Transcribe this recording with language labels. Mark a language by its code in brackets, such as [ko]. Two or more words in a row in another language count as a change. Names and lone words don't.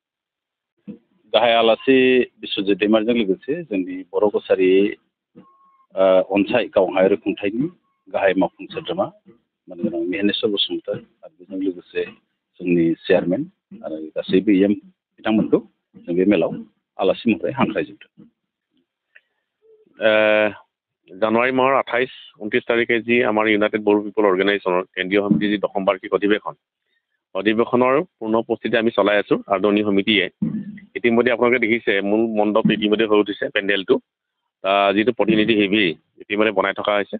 [brx] गाहाय आलासि बिश्वजित दैमारीजों लोगोसे जोंनि बर' कछारी अनसाय गावहायारि खुंथायनि गाहाय मावफुं सोद्रोमा मानगोनां मिहिनेश्वर बसुमतारी आरो बेजों लोगोसे जोंनि चेयारमेन आरो गासैबो इएम बिथांमोनखौ जों बे मेलाव आलासि महरै हांख्रायजोबदों। [as] জানুৱাৰী মাহৰ 28-29 তাৰিখে যি আমাৰ ইউনাইটেড বড়ো পিপল অৰ্গেনাইজেশ্যনৰ কেন্দ্ৰীয় সমিতিৰ যি দশম বাৰ্ষিক অধিৱেশনৰ পূৰ্ণ প্ৰস্তুতি আমি চলাই আছোঁ। আদৰণি সমিতিয়ে ইতিমধ্যে আপোনালোকে দেখিছে মূল মণ্ডপ ইতিমধ্যে হৈ উঠিছে, পেণ্ডেলটো যিটো প্ৰতিনিধি শিবিৰ ইতিমধ্যে বনাই থকা হৈছে।